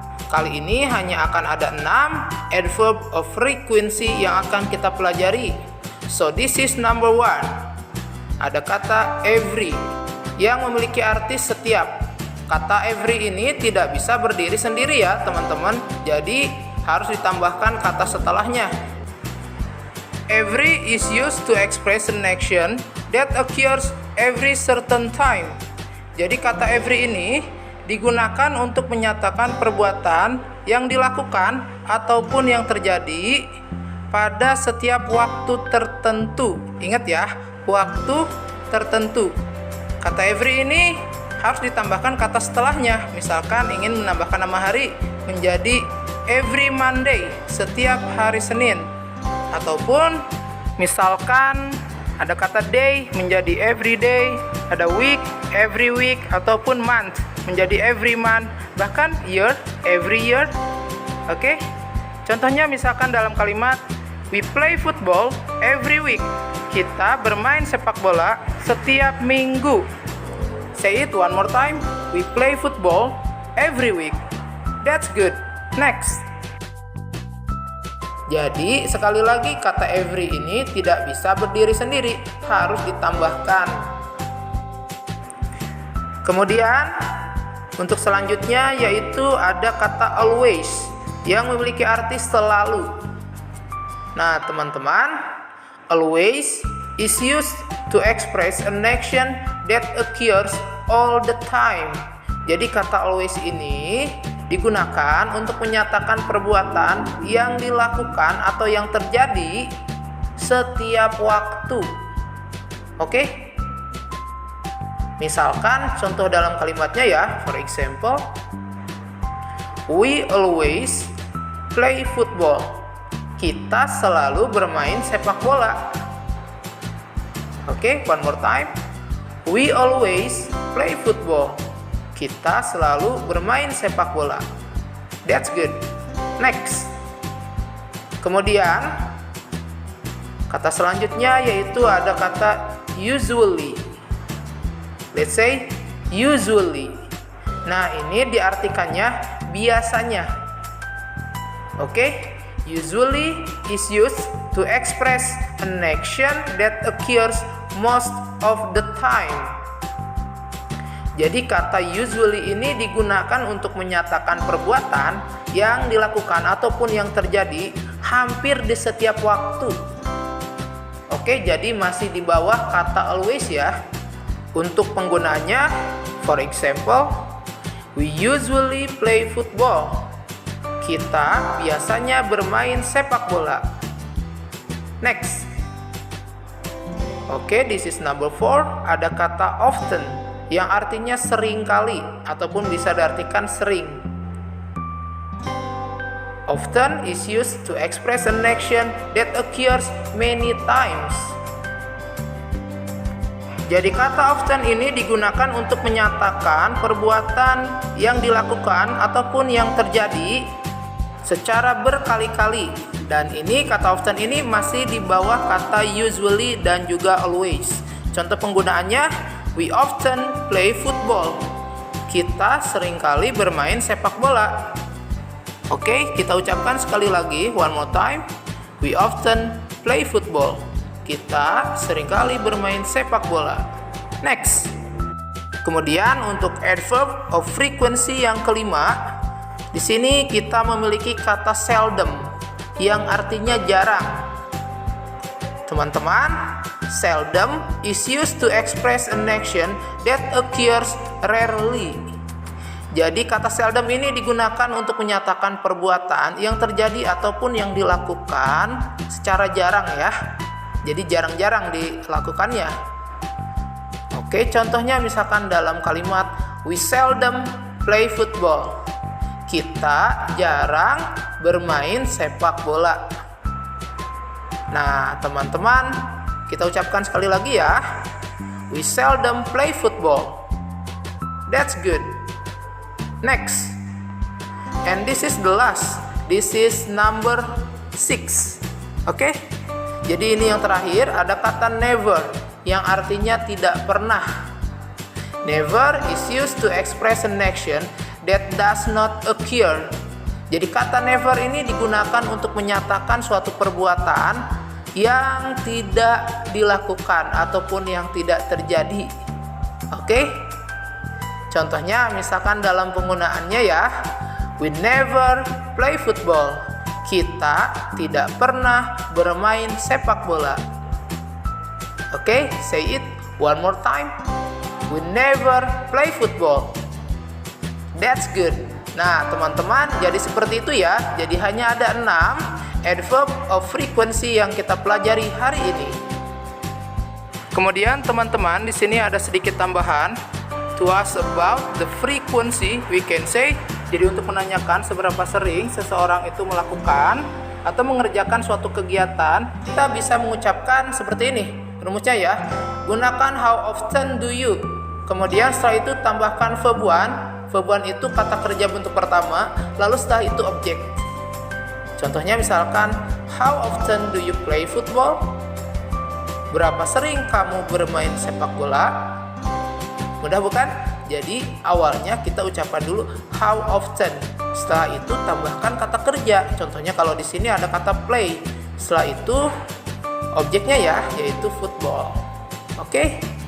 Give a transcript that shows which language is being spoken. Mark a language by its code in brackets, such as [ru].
[id] Kali ini hanya akan ada 6 adverb of frequency yang akan kita pelajari. [en] So this is number 1. [id] Ada kata every yang memiliki arti setiap. Kata every ini tidak bisa berdiri sendiri ya teman-teman. Jadi harus ditambahkan kata setelahnya. [en] Every is used to express an action that occurs every certain time. [id] Jadi kata every ini digunakan untuk menyatakan perbuatan yang dilakukan ataupun yang terjadi pada setiap waktu tertentu. Ingat ya, waktu tertentu. Kata every ini harus ditambahkan kata setelahnya. Misalkan ingin menambahkan nama hari menjadi every Monday, setiap hari Senin. Ataupun misalkan ada kata day menjadi every day, ada week, every week, ataupun month menjadi every month, bahkan year, every year. Oke? Contohnya misalkan dalam kalimat [en] we play football every week. [id] Kita bermain sepak bola setiap minggu. [en] Say it one more time. We play football every week. That's good. Next. [id] Jadi sekali lagi kata every ini tidak bisa berdiri sendiri, harus ditambahkan. Kemudian untuk selanjutnya yaitu ada kata always yang memiliki arti selalu. Nah teman-teman, [en] always is used to express an action that occurs all the time. [id] Jadi kata always ini digunakan untuk menyatakan perbuatan yang dilakukan atau yang terjadi setiap waktu. Oke? Misalkan contoh dalam kalimatnya ya, [en] for example, we always play football. [id] Kita selalu bermain sepak bola. Oke, [en] one more time. We always play football. [id] Kita selalu bermain sepak bola. [en] That's good. Next. [id] Kemudian kata selanjutnya yaitu ada kata usually. [en] Let's say usually. [id] Nah, ini diartikannya biasanya. Oke? [en] Usually is used to express an action that occurs most of the time. [id] Jadi kata usually ini digunakan untuk menyatakan perbuatan yang dilakukan ataupun yang terjadi hampir di setiap waktu. Oke, jadi masih di bawah kata always ya. Untuk penggunaannya, [en] for example, we usually play football. [id] Kita biasanya bermain sepak bola. Next. [en] Oke, this is number 4. [id] Ada kata often yang artinya sering kali ataupun bisa diartikan sering. [en] Often is used to express an action that occurs many times. [id] Jadi kata often ini digunakan untuk menyatakan perbuatan yang dilakukan ataupun yang terjadi secara berkali-kali. Dan ini kata often ini masih di bawah kata usually dan juga always. Contoh penggunaannya, [en] we often play football. [id] Kita seringkali bermain sepak bola. Oke, kita ucapkan sekali lagi, [en] one more time. We often play football. [id] Kita seringkali bermain sepak bola. Next. Kemudian untuk adverb of frequency yang kelima, di sini kita memiliki kata seldom yang artinya jarang. Teman-teman, [en] seldom is used to express an action that occurs rarely. [id] Jadi kata seldom ini digunakan untuk menyatakan perbuatan yang terjadi ataupun yang dilakukan secara jarang ya. Jadi jarang-jarang dilakukannya. Oke, contohnya misalkan dalam kalimat [en] we seldom play football. [id] Kita jarang bermain sepak bola. Nah, teman-teman, kita ucapkan sekali lagi ya. [en] We seldom play football. That's good. Next. And this is the last. This is number 6. Oke? [id] Jadi ini yang terakhir, ada kata never yang artinya tidak pernah. [en] Never is used to express an action that does not occur. [id] Jadi kata never ini digunakan untuk menyatakan suatu perbuatan yang tidak dilakukan ataupun yang tidak terjadi. Oke? Contohnya misalkan dalam penggunaannya ya, [en] we never play football. [id] Kita tidak pernah bermain sepak bola. [en] Oke, say it one more time. We never play football. That's good. [id] Nah, teman-teman, jadi seperti itu ya. Jadi hanya ada 6 adverb of frequency yang kita pelajari hari ini. Kemudian teman-teman, di sini ada sedikit tambahan. [en] To ask about the frequency, we can say. [id] Jadi untuk menanyakan seberapa sering seseorang itu melakukan atau mengerjakan suatu kegiatan, kita bisa mengucapkan seperti ini. Rumusnya ya, gunakan [en] how often do you. [id] Kemudian setelah itu tambahkan verb one. Verb one itu kata kerja bentuk pertama, lalu setelah itu objek. Contohnya misalkan, [en] how often do you play football? [id] Berapa sering kamu bermain sepak bola? Mudah bukan? Jadi awalnya kita ucapkan dulu how often. Setelah itu tambahkan kata kerja. Contohnya kalau di sini ada kata play. Setelah itu objeknya ya, yaitu football. Oke?